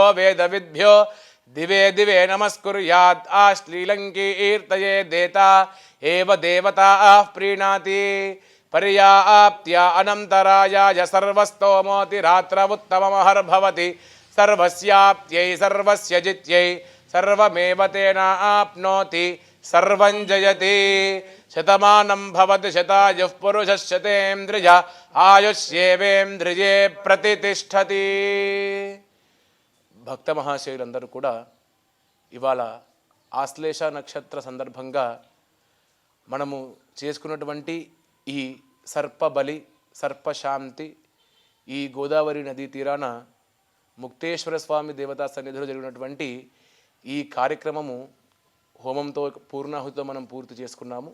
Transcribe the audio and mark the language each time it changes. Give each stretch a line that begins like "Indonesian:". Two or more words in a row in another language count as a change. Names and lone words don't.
Sanskrit: वेदविद्भ्यो दिवे दिवे नमस्कुर्यात् आश्लीलङ्कीर्तये देता एव देवताः प्रीणाति पर्याप्त्या अनन्तरायाय सर्वस्तोमोतिरात्रमुत्तममहर्भवति सर्वस्याप्त्यै सर्वस्य जित्यै सर्वमेव तेन आप्नोति सर्वं जयति शतमानं भवति शतायुः पुरुषः शतेन्द्रिय ఆయుష్యేవేంద్రియే ప్రతిష్టతి.
Telugu: భక్త మహాశయులందరూ కూడా ఇవాళ ఆశ్లేష నక్షత్ర సందర్భంగా మనము చేసుకున్నటువంటి ఈ సర్పబలి సర్పశాంతి ఈ గోదావరి నదీ తీరాన ముక్తేశ్వర స్వామి దేవతా సన్నిధిలో జరిగినటువంటి ఈ కార్యక్రమము హోమంతో పూర్ణాహుతితో మనం పూర్తి చేసుకున్నాము.